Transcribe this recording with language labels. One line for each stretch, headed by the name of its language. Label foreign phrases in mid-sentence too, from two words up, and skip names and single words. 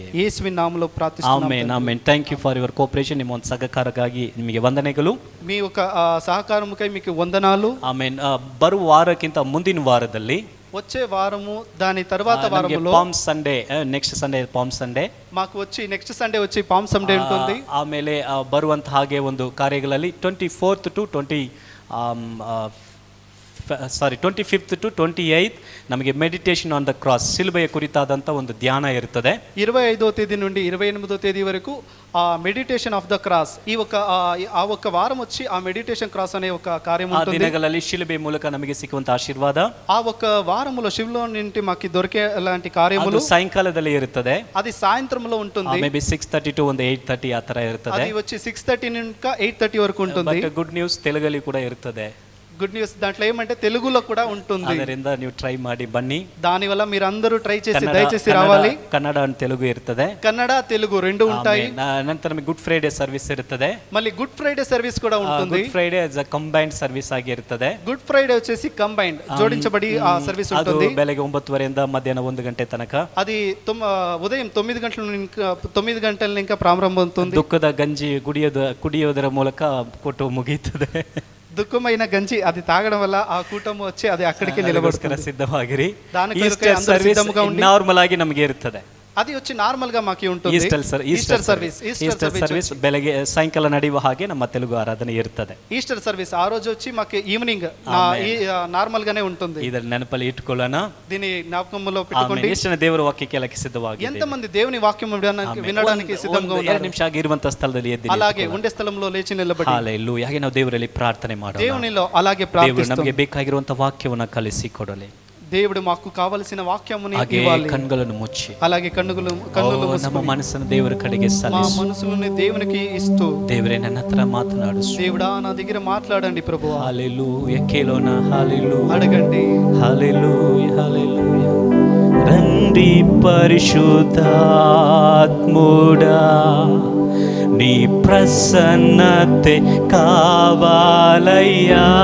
Telugu: యేసువిನ నామములో ప్రార్థిస్తున్నాం
Kannada: ಆಮೆನ್
Telugu: తండ్రి.
English: ಆಮೆನ್. thank you for your cooperation.
Kannada: ನಿಮ್ಮ ಒಂದು ಸಹಕಾರಕ್ಕಾಗಿ ನಿಮಗೆ ವಂದನೆಗಳು.
Telugu: మీ ఒక సహకారముకై మీకు వందనాలు.
Kannada: ಆಮೆನ್. ಬರುವ ವಾರಕ್ಕಿಂತ ಮುಂದಿನ ವಾರದಲ್ಲಿ
Telugu: వచ్చే వారము దాని తర్వాత
Kannada: ನಮಗೆ
Telugu: వారములో
English: Palm Sunday, next Sunday Palm Sunday,
Telugu: మాకు వచ్చి
English: next Sunday
Telugu: వచ్చి పామ్ సండే ఉంటుంది.
Kannada: ಆಮೇಲೆ ಬರುವಂತ ಹಾಗೆ ಒಂದು ಕಾರ್ಯಗಳಲ್ಲಿ 24th to 25th to 28th ನಮಗೆ
English: meditation on the cross,
Kannada: ಸಿಲುಬೆಯ ಕುರಿತಾದಂಥ ಒಂದು ಧ್ಯಾನ ಇರ್ತದೆ.
Telugu: 25వ తేదీ నుండి 28వ తేదీ వరకు ఆ
English: meditation of the cross,
Telugu: ఈ ఆ ఒక వారం వచ్చి ఆ
English: meditation cross
Telugu: అనే ఒక కార్యం
Kannada: ಆ
Telugu: ఉంటుంది.
Kannada: ದಿನಗಳಲ್ಲಿ ಶಿಲುಬೆ ಮೂಲಕ ನಮಗೆ ಸಿಕ್ಕುವಂತ ಆಶೀರ್ವಾದ
Telugu: ఆ ఒక వారములో శివులో నుండి మాకు దొరికే అలాంటి కార్యములు
Kannada: ಅದು ಸಾಯಂಕಾಲದಲ್ಲಿ ಇರುತ್ತದೆ.
Telugu: అది సాయంత్రంలో ఉంటుంది.
Kannada: ಮೇಬಿ 6:30 to ಒಂದು 8:30 ಆ ತರ ಇರ್ತದೆ.
Telugu: అది వచ్చి 6:30 నుండి 8:30 వరకు ఉంటుంది.
English: but good news
Kannada: ತೆಲುಗಲ್ಲಿ ಕೂಡ ಇರ್ತದೆ.
English: good news
Telugu: దాంట్లో ఏమంటే తెలుగులో కూడా ఉంటుంది.
Kannada: ಅದರಿಂದ ನೀವು ಟ್ರೈ ಮಾಡಿ ಬನ್ನಿ.
Telugu: దానివల్ల మీరు అందరూ ట్రై చేసి దయచేసి రావాలి.
Kannada: ಕನ್ನಡ ಅಂಡ್ ತೆಲುಗು ಇರ್ತದೆ.
Telugu: కన్నడ తెలుగు రెండు ఉంటాయి.
Kannada: ನಂತರ ನಮಗೆ
English: Good Friday service
Kannada: ಇರ್ತದೆ.
Telugu: మళ్ళీ
English: Good Friday service
Telugu: కూడా ఉంటుంది.
English: Good Friday combined service
Kannada: ಆಗಿ ಇರ್ತದೆ.
Telugu: గుడ్ ఫ్రైడే వచ్చేసి కంబైన్డ్ జోడించబడి ఆ సర్వీస్
Kannada: ಅದು
Telugu: ఉంటుంది.
Kannada: ಬೆಳಗ್ಗೆ 9:30 ಮಧ್ಯಾಹ್ನ 1 ಗಂಟೆ ತನಕ.
Telugu: అది ఉదయం 9 గంటల ఇంకా ప్రారంభమవుతుంది.
Kannada: ದುಃಖದ ಗಂಜಿ ಕುಡಿಯೋದರ ಮೂಲಕ ಕೊಟ್ಟು ಮುಗಿಯುತ್ತದೆ.
Telugu: దుఃఖమైన గంజి అది తాగడం వల్ల ఆ కూటమి వచ్చి అది అక్కడికి నిలబడుతుంది.
Kannada: ಸಿದ್ಧವಾಗಿರಿ.
Telugu: దానికి
English: Easter service normal
Kannada: ಆಗಿ ನಮಗೆ ಇರ್ತದೆ.
Telugu: అది వచ్చి నార్మల్ గా మాకు ఉంటుంది.
English: Easter service
Kannada: ಬೆಳಗ್ಗೆ ಸಾಯಂಕಾಲ ನಡೆಯುವ ಹಾಗೆ ನಮ್ಮ ತೆಲುಗು ಆರಾಧನೆ ಇರ್ತದೆ.
English: Easter service
Telugu: ఆ రోజు వచ్చి మాకు
English: evening normal
Telugu: గానే ఉంటుంది.
Kannada: ಇದರ ನೆನಪಲ್ಲಿ ಇಟ್ಕೊಳ್ಳೋಣ.
Telugu: దీని జ్ఞాపకంలో పెట్టుకోండి.
Kannada: ಎಷ್ಟು ಜನ ದೇವರ ವಾಕ್ಯಕ್ಕೆ ಕೇಳಕ್ಕೆ ಸಿದ್ಧವಾಗಿ,
Telugu: ఎంతమంది దేవుని వాక్యం వినడానికి ಸಿದ್ಧంగా ఉన్నారు.
Kannada: 2 ನಿಮಿಷ ಆಗಿರುವಂತ ಸ್ಥಳದಲ್ಲಿ ಎದ್ದು
Telugu: అలాగే ఉండే స్థలంలో లేచి నిలబడి
Kannada: ಹಲ್ಲೆಲೂಯಾ ಹಾಗೆ ನಾವು ದೇವರಲ್ಲಿ ಪ್ರಾರ್ಥನೆ ಮಾಡೋಣ.
Telugu: దేవునిలో అలాగే
Kannada: ದೇವರು
Telugu: ప్రార్థిస్తాం.
Kannada: ನಮಗೆ ಬೇಕಾಗಿರುವಂತ ವಾಕ್ಯವನ್ನು ಕಲಿಸಿಕೊಡಲಿ.
Telugu: దేవుడు మాకు కావలసిన వాక్యముని
Kannada: ಹಾಗೆ
Telugu: ఇవ్వాలి.
Kannada: ಕಣ್ಣುಗಳನ್ನು ಮುಚ್ಚಿ
Telugu: అలాగే కన్నులు
Kannada: ನಮ್ಮ ಮನಸ್ಸನ್ನು ದೇವರ ಕಡೆಗೆ
Telugu: మా
Kannada: ಸಲ್ಲಿಸು.
Telugu: మనసుని దేవునికి ఇస్తూ,
Kannada: ದೇವರೇ ನನ್ನ ಹತ್ರ ಮಾತನಾಡು.
Telugu: దేవుడా నా దగ్గర మాట్లాడండి ప్రభువా. హల్లెలూయా కేలోన హల్లెలూయా అడగండి. హల్లెలూయా హల్లెలూయా. రండి పరిశుద్ధాత్ముడా, నీ ప్రసన్నతే కావాలయ్యా.